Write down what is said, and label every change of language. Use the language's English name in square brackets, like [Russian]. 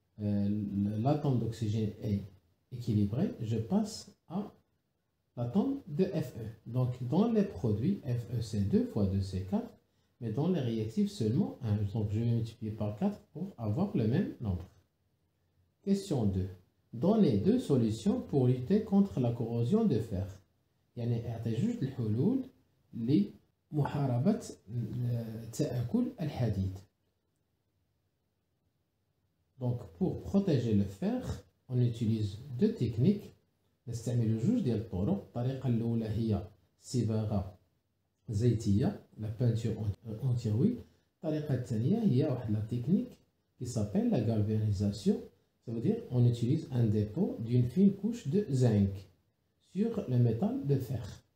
[French] l'atome d'oxygène est équilibré, je passe à l'atome de Fe. Donc, dans les produits, Fe c'est 2 fois 2 c'est 4, mais dans les réactifs seulement 1. Donc, je vais multiplier par 4 pour avoir le même nombre. Question 2. Donnez 2 solutions pour lutter contre la corrosion de fer. [Arabic] يعني اعطي جوج الحلول لمحاربة تآكل الحديد. [French] Donc, pour protéger le fer, on utilise 2 techniques. [Arabic] نستعمل جوج ديال الطرق. الطريقة الأولى هي صباغة زيتية, [French] la peinture anti-rouille. [Arabic] الطريقة الثانية هي واحد [French] la technique qui s'appelle la galvanisation. Ça veut dire on utilise un dépôt d'une fine couche de zinc sur le métal de fer.